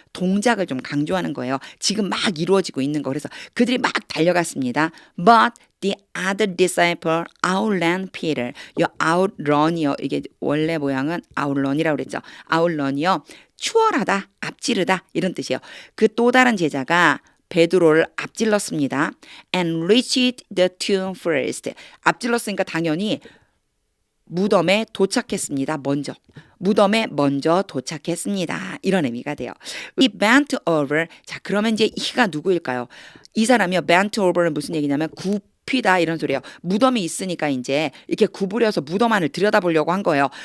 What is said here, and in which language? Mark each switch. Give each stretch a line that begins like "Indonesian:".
Korean: 동작을 좀 강조하는 거예요. 지금 막 이루어지고 있는 거. 그래서 그들이 막 달려갔습니다.
English: But the other disciple outran Peter.
Korean: 이 outrun이요. 이게 원래 모양은 outrun이라고 그랬죠. outrun이요. 추월하다, 앞지르다 이런 뜻이에요. 그 또 다른 제자가 베드로를 앞질렀습니다.
English: And reached the tomb first.
Korean: 앞질렀으니까 당연히 무덤에 도착했습니다. 먼저. 무덤에 먼저 도착했습니다. 이런 의미가 돼요. 이 bent over. 자, 그러면 이제 이가 누구일까요? 이 사람이요. bent over는 무슨 얘기냐면 굽히다 이런 소리예요. 무덤이 있으니까 이제 이렇게 구부려서 무덤 안을 들여다보려고 한 거예요.